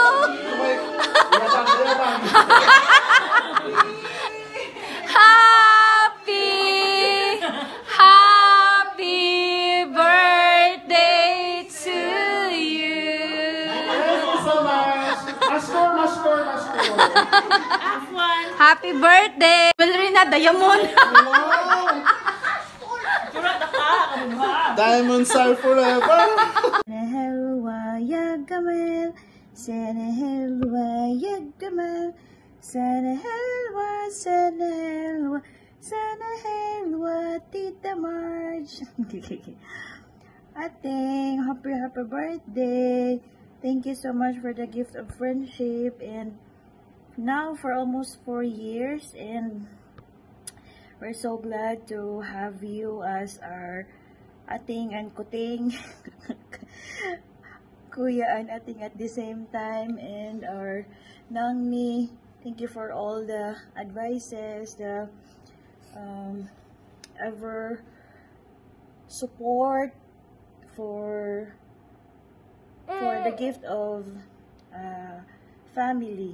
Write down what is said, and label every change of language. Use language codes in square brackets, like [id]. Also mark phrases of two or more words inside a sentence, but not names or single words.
[en] Happy birthday to you. Thank you so much. Maskor. Happy birthday. Ballerina Diamond. Diamonds are forever. [ar] حلوة يا جمال، سنة حلوة يا جمال، سنة حلوة Tita Marge. [en] Ating happy birthday. Thank you so much for the gift of friendship, and now for almost 4 years, and we're so glad to have you as our ating and kuting kuya and ating at the same time, and our nangni. Thank you for all the advices, the ever support for the gift of family.